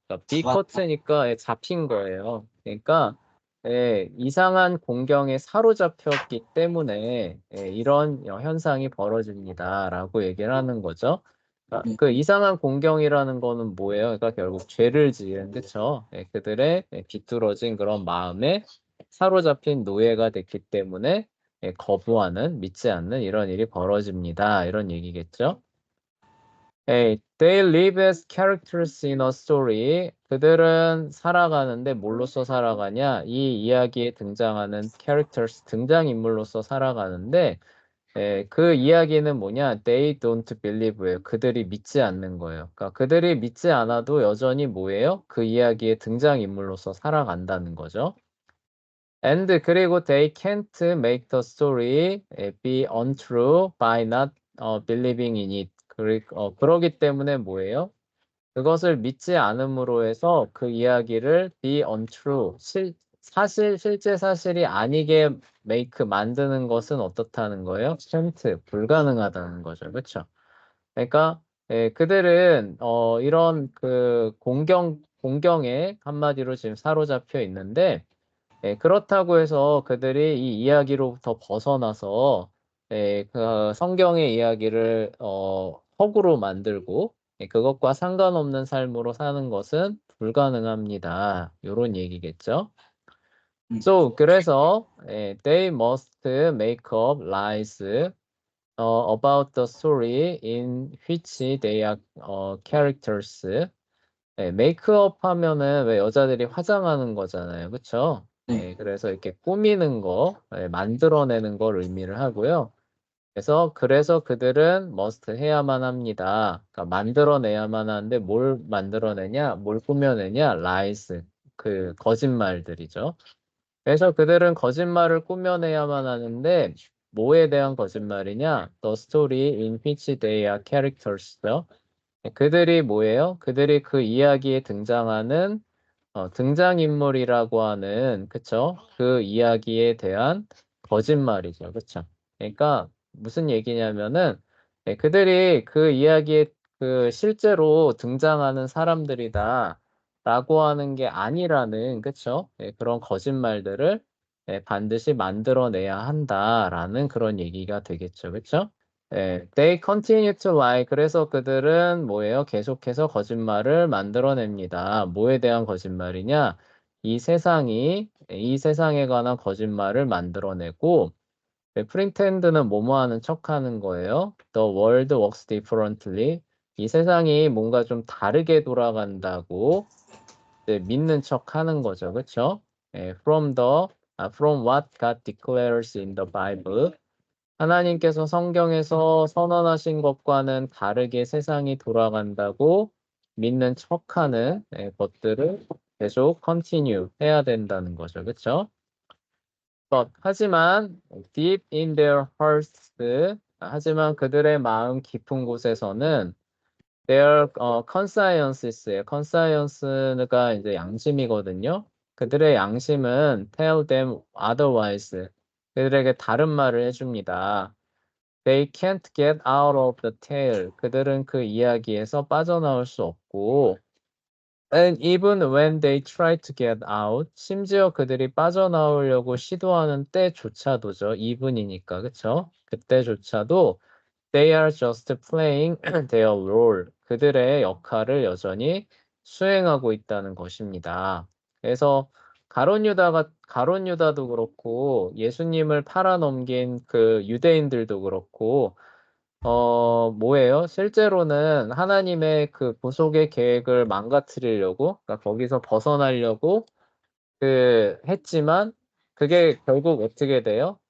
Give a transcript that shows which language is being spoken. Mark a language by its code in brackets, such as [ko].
[ko] 그러니까 비코트니까 잡힌 거예요. 그러니까 이상한 공경에 사로잡혔기 때문에 이런 현상이 벌어집니다라고 얘기를 하는 거죠. 그러니까 그 이상한 공경이라는 거는 뭐예요? 그러니까 결국 죄를 지은, 그쵸? 그들의 비뚤어진 그런 마음에 사로잡힌 노예가 됐기 때문에 거부하는, 믿지 않는 이런 일이 벌어집니다. 이런 얘기겠죠? [en] They live as characters in a story. [ko] 그들은 살아가는데 뭘로써 살아가냐? 이 이야기에 등장하는 characters, 등장인물로서 살아가는데 그 이야기는 뭐냐? [en] They don't believe예요. [ko] 그들이 믿지 않는 거예요. 그러니까 그들이 믿지 않아도 여전히 뭐예요? 그 이야기의 등장인물로서 살아간다는 거죠. [en] And [ko] 그리고 [en] they can't make the story be untrue by not believing in it. [ko] 그러기 때문에 뭐예요? 그것을 믿지 않음으로 해서 그 이야기를 be untrue, 실제 사실이 아니게 make, 만드는 것은 어떻다는 거예요? can't, 불가능하다는 거죠. 그렇죠? 그러니까 그들은 이런 그 공경에 한마디로 지금 사로잡혀 있는데 그렇다고 해서 그들이 이 이야기로부터 벗어나서 그 성경의 이야기를 허구로 만들고 그것과 상관없는 삶으로 사는 것은 불가능합니다. 이런 얘기겠죠. [en] So [ko] 그래서 [en] they must make up lies about the story in which they are characters. [ko] 메이크업 하면은 왜 여자들이 화장하는 거잖아요. 그쵸? 그래서 이렇게 꾸미는 거, 만들어내는 걸 의미를 하고요. 그래서 그들은 must 해야만 합니다. 그러니까 만들어내야만 하는데 뭘 만들어내냐? 뭘 꾸며내냐? lies. 그 거짓말들이죠. 그래서 그들은 거짓말을 꾸며내야만 하는데 뭐에 대한 거짓말이냐? [en] The story in which they are characters죠. [ko] 그들이 뭐예요? 그들이 그 이야기에 등장하는 등장인물이라고 하는, 그쵸? 그 이야기에 대한 거짓말이죠. 그쵸? 그러니까 무슨 얘기냐면은 그들이 그 이야기에 그 실제로 등장하는 사람들이다 라고 하는 게 아니라는, 그쵸? 그런 거짓말들을 반드시 만들어내야 한다라는 그런 얘기가 되겠죠. 그쵸? [en] They continue to lie. [ko] 그래서 그들은 뭐예요? 계속해서 거짓말을 만들어냅니다. 뭐에 대한 거짓말이냐? 이 세상에 관한 거짓말을 만들어내고, pretend는 뭐뭐 하는 척 하는 거예요. [en] The world works differently. [ko] 이 세상이 뭔가 좀 다르게 돌아간다고 믿는 척 하는 거죠. 그쵸? [en] From what God declares in the Bible. [ko] 하나님께서 성경에서 선언하신 것과는 다르게 세상이 돌아간다고 믿는 척하는 것들을 계속 continue 해야 된다는 거죠. 그렇죠? 하지만 [en] deep in their hearts, [ko] 하지만 그들의 마음 깊은 곳에서는 [en] their consciences, [ko] conscience가 이제 양심이거든요. 그들의 양심은 [en] tell them otherwise. [ko] 그들에게 다른 말을 해줍니다. [en] They can't get out of the tale. [ko] 그들은 그 이야기에서 빠져나올 수 없고, [en] and even when they try to get out, [ko] 심지어 그들이 빠져나오려고 시도하는 때조차도죠. even이니까, 그쵸? 그때조차도 [en] they are just playing their role. [ko] 그들의 역할을 여전히 수행하고 있다는 것입니다. 그래서 가론 유다도 그렇고 예수님을 팔아넘긴 그 유대인들도 그렇고 뭐예요? 실제로는 하나님의 그 구속의 계획을 망가뜨리려고, 그러니까 거기서 벗어나려고 했지만 그게 결국 어떻게 돼요?